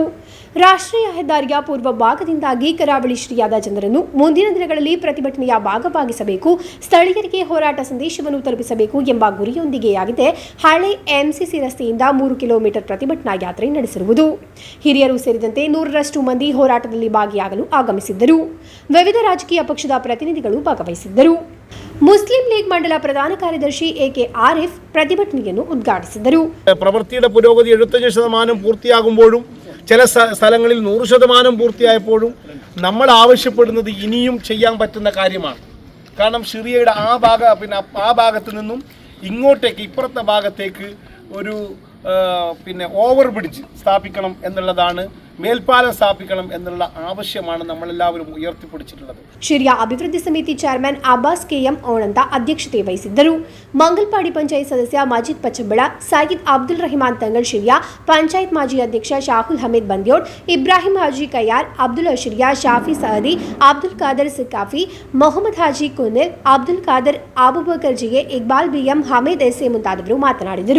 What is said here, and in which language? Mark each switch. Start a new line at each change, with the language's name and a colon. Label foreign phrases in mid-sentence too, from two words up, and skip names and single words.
Kannada: ರಾಷ್ಟ್ರೀಯ ಹೆದ್ದಾರಿಯ ಪೂರ್ವ ಭಾಗದಿಂದಾಗಿ ಕರಾವಳಿ ಶಿರಿಯಾದ ಜನರನ್ನು ಮುಂದಿನ ದಿನಗಳಲ್ಲಿ ಪ್ರತಿಭಟನೆಯ ಭಾಗವಾಗಿಸಬೇಕು, ಸ್ಥಳೀಯರಿಗೆ ಹೋರಾಟ ಸಂದೇಶವನ್ನು ತಲುಪಿಸಬೇಕು ಎಂಬ ಗುರಿಯೊಂದಿಗೆಯಾಗಿದೆ ಹಳೆ ಎಂಸಿಸಿ ರಸ್ತೆಯಿಂದ 3 ಕಿಲೋಮೀಟರ್ ಪ್ರತಿಭಟನಾ ಯಾತ್ರೆ ನಡೆಸಿರುವುದು. ಹಿರಿಯರು ಸೇರಿದಂತೆ 100ರಷ್ಟು ಮಂದಿ ಹೋರಾಟದಲ್ಲಿ ಭಾಗಿಯಾಗಲು ಆಗಮಿಸಿದ್ದರು. ವಿವಿಧ ರಾಜಕೀಯ ಪಕ್ಷದ ಪ್ರತಿನಿಧಿಗಳು ಭಾಗವಹಿಸಿದ್ದರು. ಮುಸ್ಲಿಂ ಲೀಗ್ ಮಂಡಲ ಪ್ರಧಾನ ಕಾರ್ಯದರ್ಶಿ ಎಕೆ ಆರಿಫ್ ಪ್ರತಿಭಟನೆಯನ್ನು ಉದ್ಘಾಟಿಸಿದರು.
Malayalam: പ്രവൃത്തിയുടെ പുരോഗതി 75% പൂർത്തിയാകുമ്പോഴും ചില സ്ഥലങ്ങളിൽ 100% പൂർത്തിയായപ്പോഴും നമ്മൾ ആവശ്യപ്പെടുന്നത് ഇനിയും ചെയ്യാൻ പറ്റുന്ന കാര്യമാണ്. കാരണം ഷിറിയയുടെ ആ ഭാഗത്തു നിന്നും ഇങ്ങോട്ടേക്ക് ഇപ്പുറത്തെ ഭാഗത്തേക്ക് ഒരു
English: over bridge
Malayalam: സ്ഥാപിക്കണം എന്നുള്ളതാണ് മേൽപ്പാലം സ്ഥാപിക്കണം എന്നുള്ള ആവശ്യമാണ് നമ്മളെല്ലാവരും ഉയർത്തിപ്പിടിച്ചിട്ടുള്ളത്.
Kannada: ಶಿರಿಯ ಅಭಿವೃದ್ಧಿ ಸಮಿತಿ ಚೇರ್ಮನ್ ಅಬ್ಬಾಸ್ ಕೆಎಂ ಓಣಂತ ಅಧ್ಯಕ್ಷತೆ ವಹಿಸಿದ್ದರು. ಮಂಗಲ್ಪಾಡಿ ಪಂಚಾಯತ್ ಸದಸ್ಯ ಮಜೀದ್ ಪಚ್ಚಂಬಳ, ಸಯೀದ್ ಅಬ್ದುಲ್ ರಹಿಮಾನ್ ತಂಗಳ್ ಶಿರಿಯ, ಪಂಚಾಯತ್ ಮಾಜಿ ಅಧ್ಯಕ್ಷ ಶಾಹುಲ್ ಹಮೀದ್ ಬಂದ್ಯೋಡ್, ಇಬ್ರಾಹಿಂ ಹಾಜಿ ಕಯ್ಯಾರ್, ಅಬ್ದುಲ್ ಅಶರಿಯಾ, ಶಾಫಿ ಸಹದಿ, ಅಬ್ದುಲ್ ಖಾದರ್ ಸಿಕಾಫಿ, ಮೊಹಮ್ಮದ್ ಹಾಜಿ ಕುನಿಲ್, ಅಬ್ದುಲ್ ಖಾದರ್ ಅಬುಬಕರ್ ಜಿಗೆ, ಇಕ್ಬಾಲ್ ಬಿಎಂ, ಹಮೀದ್ ಎಸ್ಎ ಮುಂತಾದವರು ಮಾತನಾಡಿದರು.